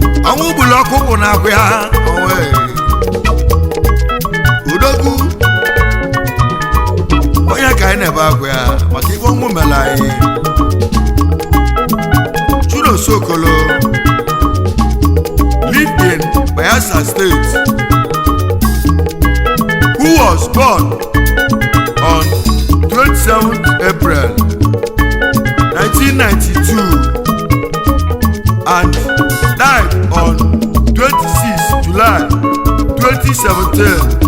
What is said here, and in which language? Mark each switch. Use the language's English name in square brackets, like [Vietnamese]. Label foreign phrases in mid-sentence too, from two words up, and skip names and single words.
[Igbo] Ọnwụ gburu ọkụkụ na-akwụ ya. Onwe. Odogwu. Onye ka anyị na-ebe akwa ya maka ife ọnwụ mere anyị. [English] Chuno Sokolo, lived in Bayelsa State, who was born on twenty-seventh April nineteen ninety-two and died on twenty-sixth July twenty seventeen